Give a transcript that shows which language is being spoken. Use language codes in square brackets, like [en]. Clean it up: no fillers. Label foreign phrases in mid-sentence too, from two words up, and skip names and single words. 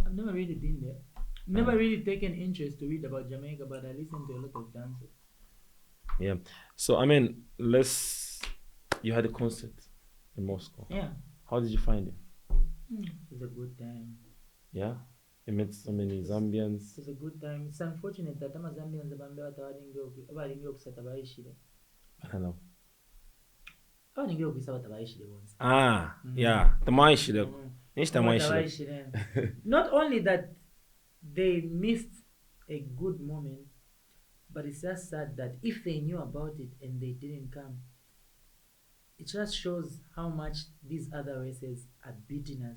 [en] I've never really been there. Never really taken interest to read about Jamaica, but I listen to a lot of dances. Yeah. So I mean, you had a concert in Moscow. Yeah. How did you find it? It was a good time. Yeah. You met so many Zambians. It was a good time. It's unfortunate that [bem] ama Zambians abalingi okusata bayishire. [en] I don't know. [bem] Abalingi okwisa batabayishire bonse. Yeah. Tamayishire. [en] Not only that they missed a good moment, but it's just sad that if they knew about it and they didn't come, it just shows how much these other races are beating us.